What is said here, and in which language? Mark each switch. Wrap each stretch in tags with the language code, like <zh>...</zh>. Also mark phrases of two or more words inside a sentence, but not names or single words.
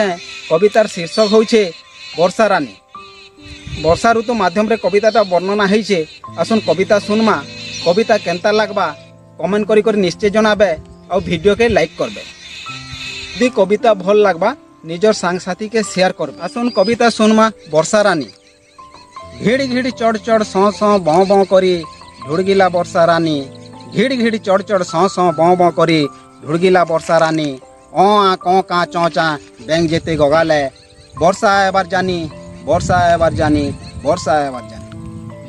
<spv>କବିତାର ଶୀର୍ଷକ ହୋଇଛେ ବର୍ଷା ରାଣୀ। ବର୍ଷା ଋତୁ ମାଧ୍ୟମ ରେ କବିତାଟା ବର୍ଣ୍ଣନା ହୋଇଛେ। ଆସୁନ କବିତା ଶୁଣମା। କବିତା କେନ୍ତା ଲାଗବା କମେଣ୍ଟ କରି କରି ନିଶ୍ଚୟ ଜଣାବେ ଔର ଭିଡିଓ କେ ଲାଇକ କରବେ। ଯଦି କବିତା ଭଲ ଲାଗବା ନିଜର ସାଙ୍ଗ ସାଥୀ କେ ଶେୟାର କରବେ। ଆସୁନ କବିତା ଶୁଣମା। ବର୍ଷା ରାଣୀ। ଘିଡ଼ ଘିଡ଼ ଚଢ଼ ଚଢ଼ ସୌ ସୌ ବୌ ବୌ କରି ଢୁଡ଼ଗିଲା ବର୍ଷା ରାଣୀ। ଘିଡ଼ ଘିଡ଼ ଚଢ଼ ଚଢ଼ ସୌ ସୌ ବୌ ବୌ କରି ଢୁଡ଼ଗିଲା ବର୍ଷା ରାଣୀ। ଓ ଆ କୌ କା ଚୌଚା ବେଙ୍ଗ ଯେତେ ଗଗାଲେ ବର୍ଷା ଏବାର ଜାଣି, ବର୍ଷା ଏବାର ଜାଣି, ବର୍ଷା ଏବାର ଜାଣି।</spv>